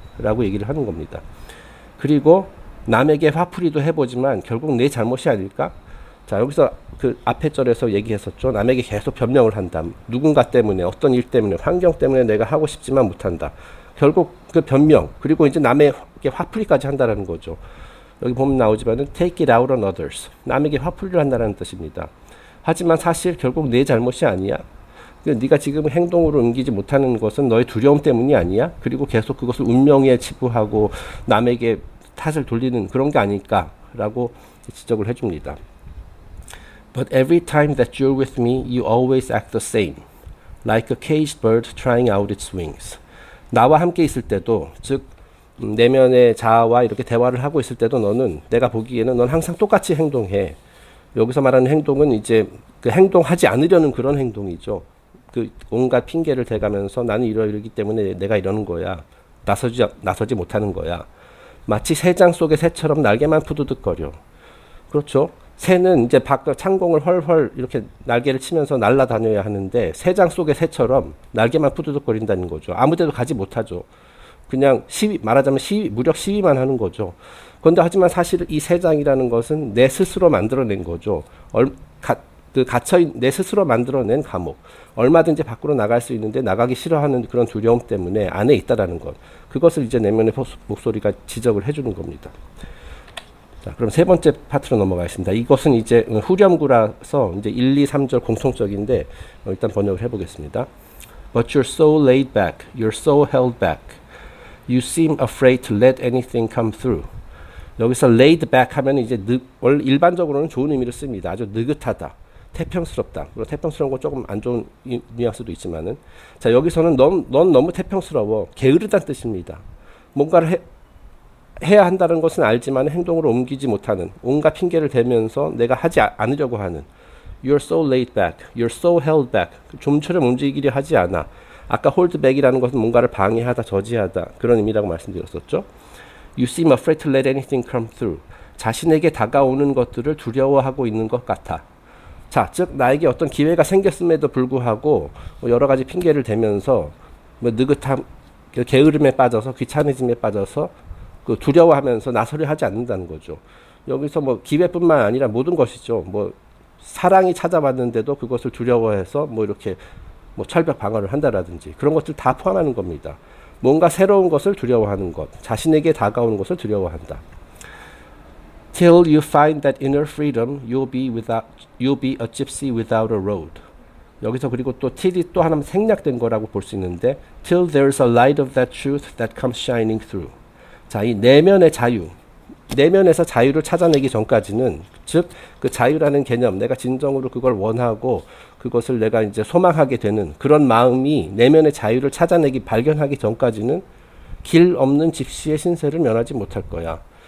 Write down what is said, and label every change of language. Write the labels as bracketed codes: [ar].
[ko] 라고 얘기를 하는 겁니다. 그리고 남에게 화풀이도 해보지만 결국 내 잘못이 아닐까? 자, 여기서 그 앞에 절에서 얘기했었죠. 남에게 계속 변명을 한다. 누군가 때문에, 어떤 일 때문에, 환경 때문에 내가 하고 싶지만 못한다. 결국 그 변명, 그리고 이제 남에게 화풀이까지 한다는 거죠. 여기 보면 나오지만은 [en] take it out on others. [ko] 남에게 화풀이를 한다는 뜻입니다. 하지만 사실 결국 내 잘못이 아니야. 네가 지금 행동으로 옮기지 못하는 것은 너의 두려움 때문이 아니야? 그리고 계속 그것을 운명에 치부하고 남에게 탓을 돌리는 그런 게 아닐까라고 지적을 해줍니다. [en] But every time that you're with me, you always act the same, like a caged bird trying out its wings. [ko] 나와 함께 있을 때도, 즉 내면의 자아와 이렇게 대화를 하고 있을 때도 너는, 내가 보기에는 넌 항상 똑같이 행동해. 여기서 말하는 행동은 이제 그 행동하지 않으려는 그런 행동이죠. 그 온갖 핑계를 대가면서 나는 이러기 때문에 내가 이러는 거야. 나서지 못하는 거야. 마치 새장 속의 새처럼 날개만 푸드득거려. 그렇죠? 새는 이제 밖 창공을 헐헐 이렇게 날개를 치면서 날아다녀야 하는데 새장 속의 새처럼 날개만 푸드득거린다는 거죠. 아무데도 가지 못하죠. 그냥 말하자면 무력 시위만 하는 거죠. 그런데 하지만 사실 이 새장이라는 것은 내 스스로 만들어낸 거죠. 갇혀있는 내 스스로 만들어낸 감옥. 얼마든지 밖으로 나갈 수 있는데 나가기 싫어하는 그런 두려움 때문에 안에 있다라는 것. 그것을 이제 내면의 목소리가 지적을 해주는 겁니다. 자, 그럼 세 번째 파트로 넘어가겠습니다. 이것은 이제 후렴구라서 이제 1, 2, 3절 공통적인데 일단 번역을 해보겠습니다. [en] But you're so laid back, you're so held back. You seem afraid to let anything come through. [ko] 여기서 [en] laid back [ko] 하면 이제 일반적으로는 좋은 의미를 씁니다. 아주 느긋하다, 태평스럽다. 물론 태평스러운 거 조금 안 좋은 뉘앙스도 있지만은, 자, 여기서는 넌 너무 태평스러워, 게으르다는 뜻입니다. 뭔가를 해야 한다는 것은 알지만 행동으로 옮기지 못하는, 온갖 핑계를 대면서 내가 하지 않으려고 하는. [en] You're so laid back, you're so held back. [ko] 좀처럼 움직이려 하지 않아. 아까 [en] hold back [ko] 이라는 것은 뭔가를 방해하다, 저지하다, 그런 의미라고 말씀드렸었죠. [en] You seem afraid to let anything come through. [ko] 자신에게 다가오는 것들을 두려워하고 있는 것 같아. 자, 즉 나에게 어떤 기회가 생겼음에도 불구하고 여러 가지 핑계를 대면서 느긋함, 게으름에 빠져서, 귀차니즘에 빠져서 두려워하면서 나서려 하지 않는다는 거죠. 여기서 기회뿐만 아니라 모든 것이죠. 사랑이 찾아왔는데도 그것을 두려워해서 이렇게 철벽 방어를 한다라든지 그런 것들 다 포함하는 겁니다. 뭔가 새로운 것을 두려워하는 것, 자신에게 다가오는 것을 두려워한다. [en] Till you find that inner freedom, you'll be a gypsy without a road. [ko] 여기서 그리고 또 till이 또 하나 생략된 거라고 볼 수 있는데, [en] till there's a light of that truth that comes shining through. [ko] 자, 이 내면의 자유, 내면에서 자유를 찾아내기 전까지는, 즉 그 자유라는 개념, 내가 진정으로 그걸 원하고 그것을 내가 이제 소망하게 되는 그런 마음이 내면의 자유를 찾아내기, 발견하기 전까지는 길 없는 집시의 신세를 면하지 못할 거야.